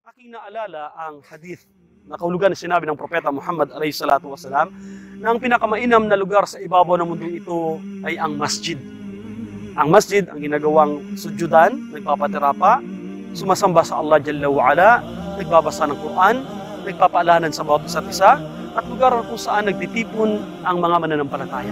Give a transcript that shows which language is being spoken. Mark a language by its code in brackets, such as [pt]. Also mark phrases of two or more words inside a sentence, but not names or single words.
[tl] aking naalala ang hadith na kahulugan na sinabi ng Propeta Muhammad [ar] alayhi salatu wasalam [tl] na ang pinakamainam na lugar sa ibabaw ng mundo ito ay ang masjid. Ang masjid ang ginagawang sujudan, nagpapatirapa, sumasamba sa Allah [ar] Jalla wa'ala, [tl] nagbabasa ng Quran, nagpapaalanan sa bawat isa't isa, at lugar kung saan nagtitipon ang mga mananampalataya.